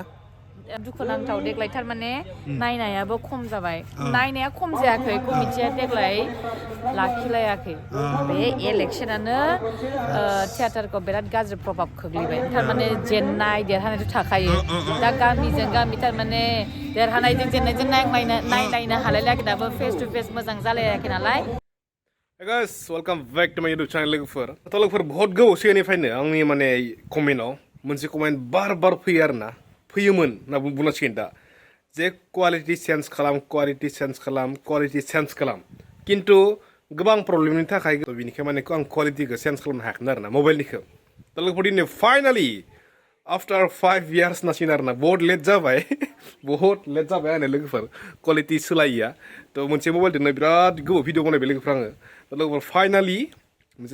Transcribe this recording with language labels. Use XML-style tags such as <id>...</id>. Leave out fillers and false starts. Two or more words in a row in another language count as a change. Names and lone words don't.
<brx>दुखुनांथाव देग्लाय थारमाने नायनायाबो खम जाबाय नायनाया खम जायाखै कमिटिया देग्लाय लाखिलायाखै बे इलेक्शनानो थियेटारखौ बिराद गाज्रि प्रभाब खोख्लैबाय थारमाने जेननाय देरहानायथ' थाखायो दा गामिजों गामि थारमाने देरहानायजों जेननायजों नायलायनो हालायलायाखै दाबो फेस टु फेस मोजां जालायाखै नालाय</brx> <en>Hey guys, welcome back to my YouTube channel</en> <brx>लोगोफोर बहुत गोबाव सिगांनिफ्रायनो आंनि माने कमेन्टआव मोनसे कमेन्ट बार फैयो आरो ना फैयोमोन होनना बुंनांसिगोन दा जे क्वालिटि चेन्ज खालाम किन्तु गोबां प्रब्लेमनि थाखाय बिनिखाय माने आं क्वालिटिखौ चेन्ज खालामनो हायाखैमोन आरो ना मबाइलनिखौ दा लोगोफोर दिनै</brx> <en>finally after 5 years</en> <brx>नासिन आरो ना बहुत लेट जाबाय आंनो लोगोफोर क्वालिटि सोलायिया थ' मोनसे मबाइलजोंनो बिराद गोबाव भिडिअ बनायबाय लोगोफोर आङो लोगोफोर फाइनालि मोनसे</brx>